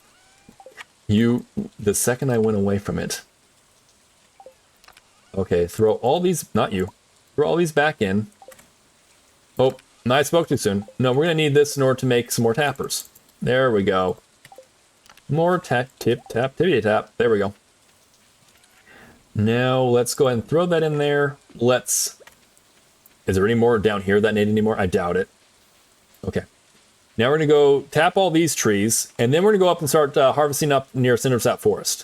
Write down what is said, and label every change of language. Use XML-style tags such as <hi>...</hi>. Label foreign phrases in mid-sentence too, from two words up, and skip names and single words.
<en>The second I went away from it, Okay, throw all these, not you. Throw all these back in. Oh, no, I spoke too soon. No, we're gonna need this in order to make some more tappers. There we go. More tap, tip, tap, tippy tap. There we go. Now let's go ahead and throw that in there. Let's. Is there any more down here that need any more? I doubt it. Okay. Now we're gonna go tap all these trees, and then we're gonna go up and start harvesting up near Cindersap Forest.</en>